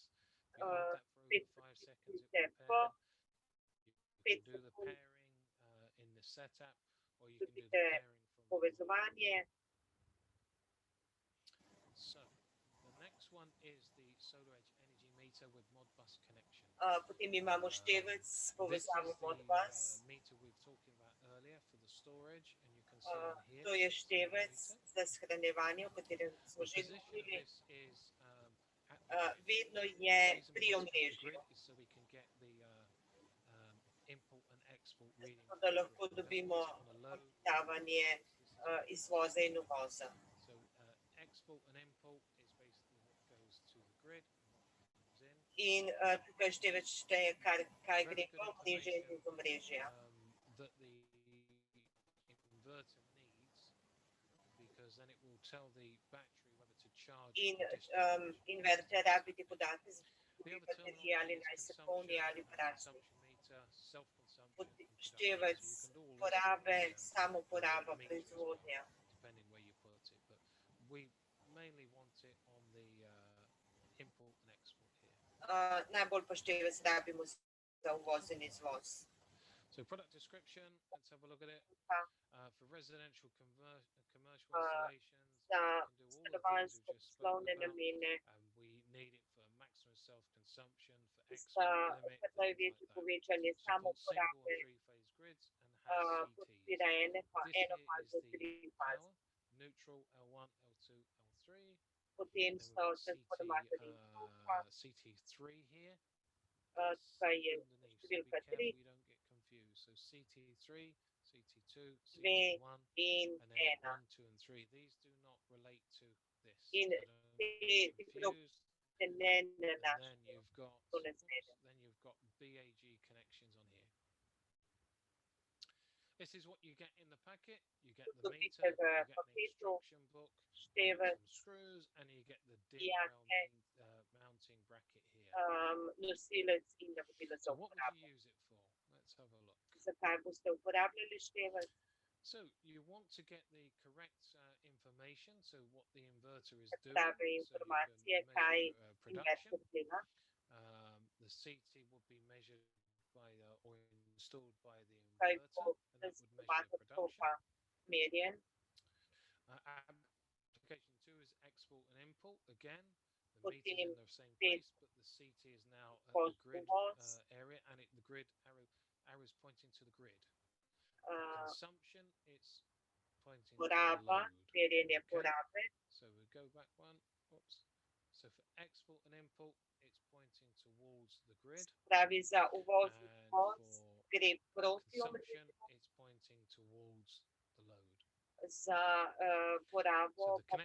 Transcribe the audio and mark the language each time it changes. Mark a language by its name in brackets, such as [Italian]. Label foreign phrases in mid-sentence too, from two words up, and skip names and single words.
[English] If you hold that for over 5 seconds, it will pair. You can do the pairing in the setup, or you can do the pairing from the [Slovenian] Povezovanje. [English] So the next one is the SolarEdge energy meter with Modbus connection. [Slovenian] Potem imamo števec s [English] This is [Slovenian] povezavo [English] the Modbus. meter we were talking about earlier for the storage, and you can see on here. [Slovenian] To je [English] it's the [Slovenian] števec [English] meter. [Slovenian] za shranjevanje, o katerem smo [English] The [Slovenian] že [English] position of [Slovenian] govorili. [English] this is at [Slovenian] vedno je [English] The [Slovenian] pri [English] reason we wanted the [Slovenian] omrežju, [English] grid is so we can get the import and export reading [Slovenian] zato [English] from [Slovenian] da [English] the [Slovenian] lahko [English] grid. We don't [Slovenian] dobimo [English] want it on a load. [Slovenian] odtavanje [English] This is on [Slovenian] izvoza in uvoza. [English] So export and import is basically what goes to the grid and what comes in. [Slovenian] In tukaj števec šteje, kaj [English] Very [Slovenian] gre [English] good [Slovenian] v omrežje in [English] information [Slovenian] iz omrežja. [English] that the inverter needs, because then it will tell the battery whether to charge [Slovenian] In [English] or discharge. [Slovenian] inverter rabi te podatke za [English] The other [Slovenian] baterije, ali [English] terminal [Slovenian] naj [English] is [Slovenian] se polni [English] consumption, [Slovenian] ali prazni. [English] consumption meter, self-consumption, and production. [Slovenian] Števec [English] So you can all list [Slovenian] porabe, [English] the [Slovenian] samoporaba, [English] meters as well, [Slovenian] proizvodnja. [English] depending where you put it. But we mainly want it on the import and export here. [Slovenian] Najbolj pa števec rabimo za uvoz in izvoz. [English] So product description, let's have a look at it. For residential commercial installations, [Slovenian] Za [English] you can do all the things [Slovenian] stanovanjske [English] we just spoke [Slovenian] poslovne [English] about. [Slovenian] namene, [English] We need it for maximum self-consumption, for [Slovenian] za [English] export limit, [Slovenian] kar [English] things like [Slovenian] največje [English] that. [Slovenian] povečanje [English] Supports single and [Slovenian] samoporabe, [English] three-phase grids and has CTs. [Slovenian] podpira [English] This here is [Slovenian] enofazno, [English] the [Slovenian] trifazno. [English] power, neutral, L1, L2, L3. [Slovenian] Potem [English] Then [Slovenian] so [English] we've got [Slovenian] transformatorji in tukaj, [English] CT3 here. [Slovenian] tukaj je [English] Underneath, so be [Slovenian] številka [English] careful [Slovenian] 3, [English] you don't get confused. So CT3, CT2, [Slovenian] 2 [English] CT1, [Slovenian] in [English] and then [Slovenian] 1. [English] 1, 2, and 3. These do not relate to this. [Slovenian] In [English] So don't get [Slovenian] ti [English] confused. [Slovenian] se ne [English] And then [Slovenian] nanašajo, [English] you've got [Slovenian] to ne zmede. [English] then you've got BAG connections on here. This is what you get in the packet. You get the [Slovenian] To [English] meter, [Slovenian] piše v [English] you get an [Slovenian] paketu, [English] instruction book, you get [Slovenian] števec, [English] some screws, and you get the DRL [Slovenian] diake, [English] mounting bracket here. [Slovenian] nosilec in navodila za [English] So what would [Slovenian] uporabo. [English] you use it for? Let's have a look. [Slovenian] Zakaj boste uporabljali števec? [English] So you want to get the correct information, so what the inverter is [Slovenian] Se [English] doing, [Slovenian] pravi [English] so you [Slovenian] informacije, [English] can [Slovenian] kaj [English] measure production. [Slovenian] inverter dela. [English] The CT would be measured by or installed by the [Slovenian] Kaj [English] inverter, [Slovenian] bo [English] and that would measure [Slovenian] transformator [English] production. [Slovenian] toka merjen. [English] Application 2 is export and import. Again, the [Slovenian] Potem [English] meter's in the same [Slovenian] spet [English] place, but the CT is now at the [Slovenian] uvoz, [English] grid [Slovenian] uvoz. [English] area, and the grid arrow's pointing to the grid. Consumption, it's pointing to the [Slovenian] Poraba, [English] load. [Slovenian] merjenje [English] Okay, [Slovenian] porabe. [English] so we go back one. Oops. So for export and import, it's pointing towards the grid, [Slovenian] Pravi za uvoz in [English] and [Slovenian] izvoz [English] for [Slovenian] gre proti [English] consumption, [Slovenian] omrežju, [English] it's pointing towards the load. [Slovenian] za porabo [English] So the [Slovenian] pa